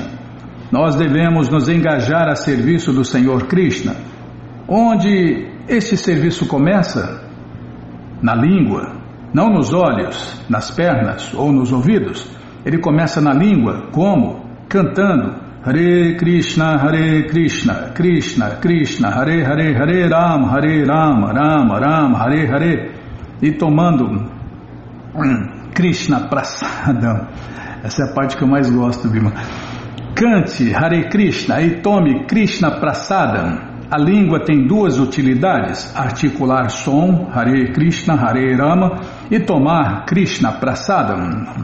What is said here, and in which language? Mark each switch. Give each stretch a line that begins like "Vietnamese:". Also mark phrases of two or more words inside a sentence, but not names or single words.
Portuguese: Nós devemos nos engajar a serviço do Senhor Krishna. Onde esse serviço começa? Na língua, não nos olhos, nas pernas ou nos ouvidos. Ele começa na língua, como?
Sanskrit: Cantando Hare Krishna, Krishna Krishna, Hare Hare, Hare Rama, Rama Rama, Hare Hare.
Portuguese: E tomando
Sanskrit: Krishna Prasadam.
Portuguese: Essa é a parte que eu mais gosto, Bima. Cante
Sanskrit: Hare Krishna
Portuguese: e tome
Sanskrit: Krishna Prasadam.
Portuguese: A língua tem duas utilidades: articular som,
Sanskrit: Hare Krishna, Hare Rama,
Portuguese: e tomar
Sanskrit: Krishna Prasadam.